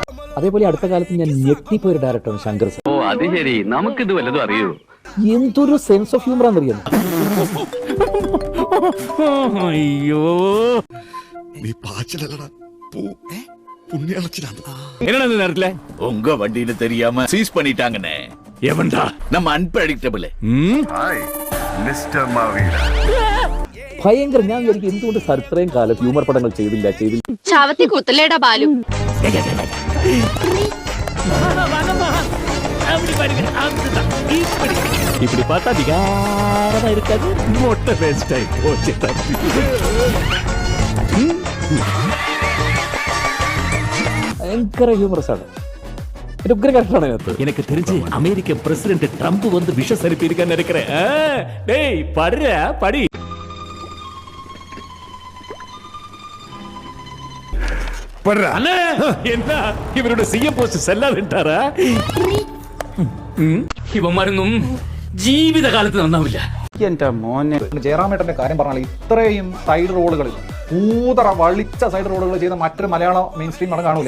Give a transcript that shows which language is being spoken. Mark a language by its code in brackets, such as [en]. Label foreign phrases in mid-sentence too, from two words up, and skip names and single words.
[ml] അതേപോലെ അടുത്ത കാലത്ത് ഞാൻ ഞെട്ടിപ്പോയ ഒരു ഡയറക്ടറാണ് ശങ്കർ സാർ. ഓ അത് ശരി, നമുക്കിത് വല്ലതും അറിയൂ. എന്തൊരു [en] sense of humour [ml] ആണെന്നറിയാം. അയ്യോ നീ പാച്ചിലല്ലടാ புண்ணியலட்சணம் [ta] என்னடா இந்த நேரத்துல உங்க வண்டியில தெரியாம சீஸ் பண்ணிட்டாங்கண்ணே. எவன்டா? நம்ம அன்பிரடிக்டபிள். [en] Hi Mister മാവീര. [ml] ഭയങ്കര. ഞാൻ വിചാരിക്കും എന്തുകൊണ്ട് സാർ ഇത്രയും കാലം ഹ്യൂമർ പടങ്ങൾ ചെയ്തില്ല. ചാവത്തി കുത്തലേടാ ബാലു. [ta] இப்படி பார்த்தா விகாரமா இருக்காது. மொட்டை வேஸ்ட் ஆயி போச்சு தம்பி. [ml] ഭയങ്കര ഹ്യൂമറസ് ആണ്. ഒരു ഉഗ്ര ക്യാരക്ടറാണ് അതിനകത്ത്. [ta] எனக்கு தெரிஞ்சு அமெரிக்க பிரசிடென்ட் ட்ரம்ப் வந்து விஷஸ் அனுப்பி இருக்கான்னு நினைக்கிறேன். டேய் படுற படி. அண்ணா என்ன இவரோட [en] CM post [ta] செல்லாதுட்டாரா? [ml] ഇവന്മാരൊന്നും ജീവിതകാലത്ത് നന്നാവില്ല. എന്റെ മോനെ, ജയറാമേട്ടന്റെ കാര്യം പറഞ്ഞാൽ ഇത്രയും സൈഡ് റോളുകളിൽ കൂതറ വളിച്ച സൈഡ് റോളുകൾ ചെയ്ത മറ്റൊരു മലയാള [en] main stream [ml] പടം കാണൂലേ?